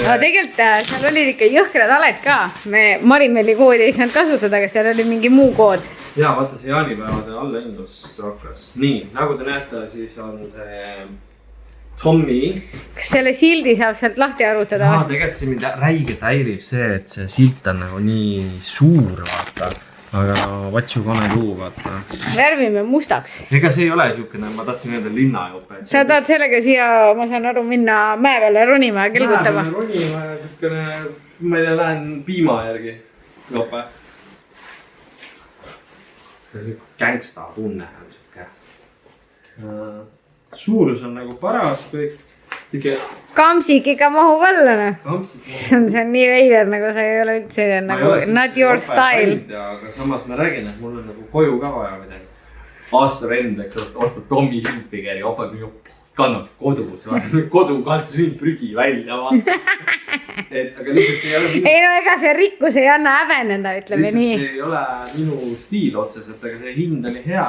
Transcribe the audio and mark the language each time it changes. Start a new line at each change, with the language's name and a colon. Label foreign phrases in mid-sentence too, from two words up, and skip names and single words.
Estonian: No tegelikult seal olid ikka jõhkrad aled ka. Me Marimeli koodi ei saanud kasutada, aga seal oli mingi muu kood. Jaa, vaata see jaanipäevade allahindlus rakkas. Nii, nagu te näete, siis on see Tommy. Kas selle sildi saab sealt lahti arutada? Tegelikult see mind räigelt häirib see, et see silt on nagu nii suur, vaata.
English: Aga what you gonna do,
Estonian: vaata. Värvime mustaks. Ega see ei ole siukene, ma tahtsin öelda linnajope. Sa tahad sellega siia, ma saan aru, minna mäe peale ronima ja kelgutama? Mäe peale ronima ja siukene, ma ei tea, lähen piima järgi jope. Ja see gangsta tunne on siuke. Suurus on nagu paras kõik. Kamsik ikka mahub alla, no. See on nii veider, nagu sa ei ole üldse nagu
English: not your style.
Estonian: Aga samas ma räägin, et mul on nagu koju ka vaja midagi. Aasta vend, eks ostad Tommy Hilfigeri, kannab kodus. Kodu kaldus nii prügi välja. Aga lihtsalt see ei ole minu... Ei no ega see rikkus ei anna häbeneda, ütleme nii. Lihtsalt see ei ole minu stiil otseselt, aga see hind oli hea.